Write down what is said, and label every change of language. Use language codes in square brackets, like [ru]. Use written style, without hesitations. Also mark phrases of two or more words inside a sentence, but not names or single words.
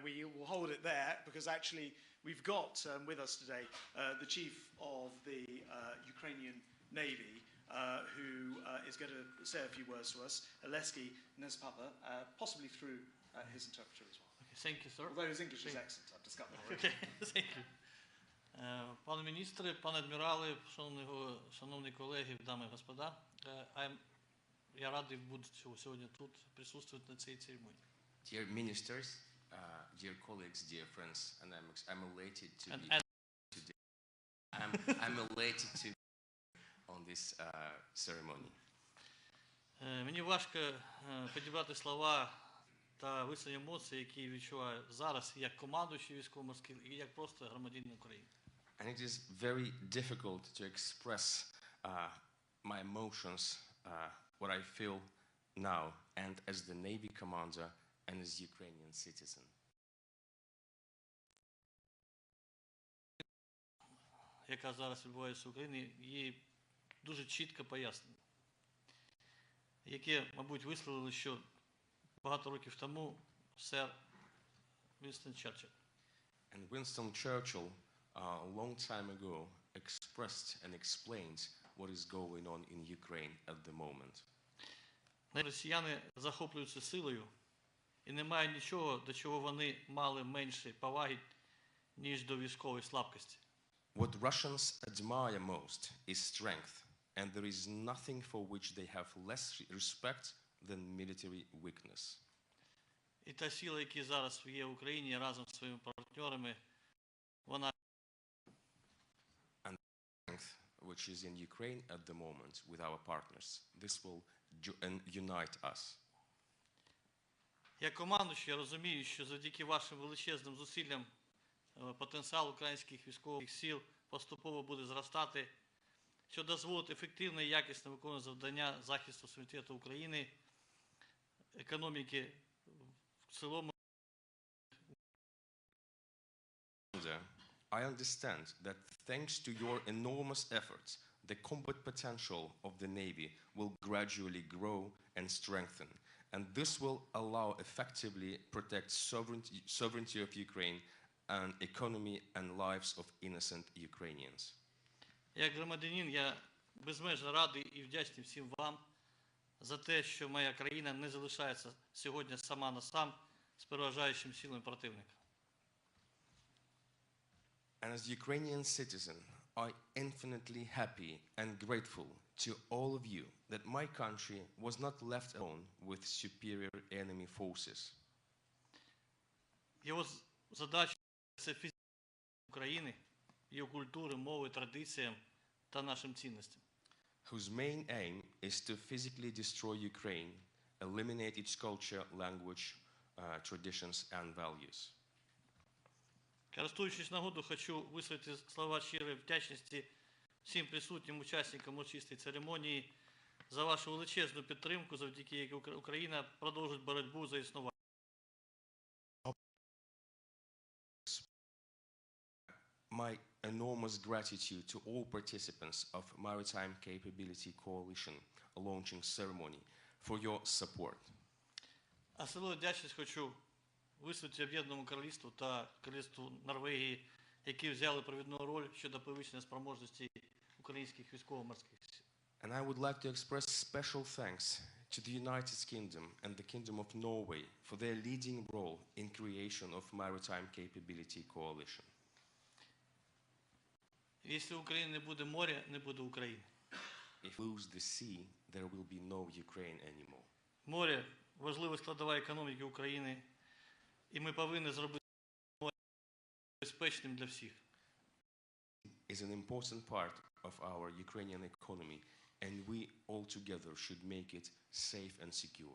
[en] We will hold it there because actually we've got with us today the Chief of the Ukrainian Navy who is going to say a few words to us, Oleski Nespapa, possibly through his interpreter as well. Okay, thank you, sir. Although his English is excellent, I've discovered already. Okay, thank you. [uk] Пане міністре, пане адмірали, шановні колеги, дами і господа, я радий бути сьогодні тут, присутствувати на цій церемонії. [en] Dear ministers, dear colleagues, dear friends, and I'm elated to be today. I'm elated to be on this ceremony. [uk] Мені важко підібрати слова та висловити емоції, які відчуваю зараз як командуючий військово-морський і як просто громадянин України. [en] And it is very difficult to express my emotions, what I feel now, and as the Navy commander and as Ukrainian citizen. [uk] Яка зараз відбувається в Україні, її дуже чітко пояснено. Яке, мабуть, висловили, що багато років тому сер Winston Churchill. [en] And Winston Churchill, a long time ago, expressed and explained what is going on in Ukraine at the moment. [uk] Росіяни захоплюються силою, і немає нічого, до чого вони мали менше поваги, ніж до військової слабкості. [en] What Russians admire most is strength, and there is nothing for which they have less respect than military weakness. [uk] І та сила, яка зараз є в Україні разом з своїми партнерами, вона [en] And strength which is in Ukraine at the moment with our partners, this will unite us. [uk] Як командуючий, я розумію, що завдяки вашим величезним зусиллям потенціал українських військових сил поступово буде зростати, що дозволить ефективно і якісно виконувати завдання захисту суверенітету України, економіки в цілому. [en] I understand that thanks to your enormous efforts, the combat potential of the Navy will gradually grow and strengthen, and this will allow effectively protect sovereignty of Ukraine and economy and lives of innocent Ukrainians. [uk] Як громадянин, я безмежно радий і вдячний всім вам за те, що моя країна не залишається сьогодні сама на сам з переважаючим силами противника. [en] And as Ukrainian citizen, I'm infinitely happy and grateful to all of you that my country was not left alone with superior enemy forces. [uk] Його задача – це фізична України, її культури, мови, традиціям та нашим цінностям. [en] Whose main aim is to physically destroy Ukraine, eliminate its culture, language, traditions and values. [uk] Користуючись нагодою, хочу висловити слова щирої вдячності всім присутнім учасникам урочистої церемонії за вашу величезну підтримку, завдяки якій Україна продовжить боротьбу за існування. [en] My enormous gratitude to all participants of Maritime Capability Coalition launching ceremony for your support. [uk] Особливу вдячність хочу висловити Об'єднаному Королівству та Королівству Норвегії, які взяли провідну роль щодо підвищення спроможності українських військово-морських сил. [en] And I would like to express special thanks to the United Kingdom and the Kingdom of Norway for their leading role in creation of Maritime Capability Coalition. [uk] Якщо в Україні не буде моря, не буде України. [en] If we lose the sea, there will be no Ukraine anymore. [uk] Море – важлива складова економіки України, і ми повинні зробити море безпечним для всіх. [en] Is an important part of our Ukrainian economy, and we all together should make it safe and secure.